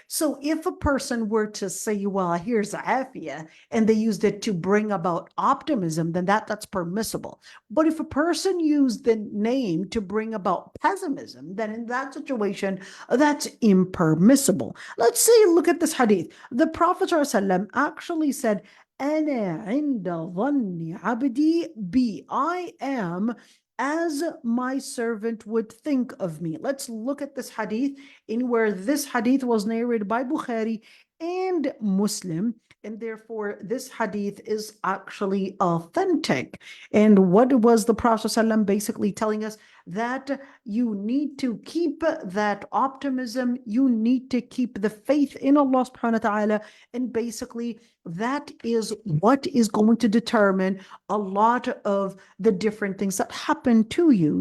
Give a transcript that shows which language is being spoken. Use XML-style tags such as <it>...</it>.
<en>So if a person were to say, well, here's Afia, and they used it to bring about optimism, then that's permissible. But if a person used the name to bring about pessimism, then in that situation, that's impermissible. Let's say, look at this hadith. The Prophet ﷺ actually said,</en> <ar>أنا عند ظن عبدي بي.</ar> <en>I am as my servant would think of me. Let's look at this hadith, in where this hadith was narrated by Bukhari and Muslim, and therefore this hadith is actually authentic. And what was the Prophet ﷺ basically telling us? That you need to keep that optimism, you need to keep the faith in Allah subhanahu wa ta'ala, and basically that is what is going to determine a lot of the different things that happen to you.</en>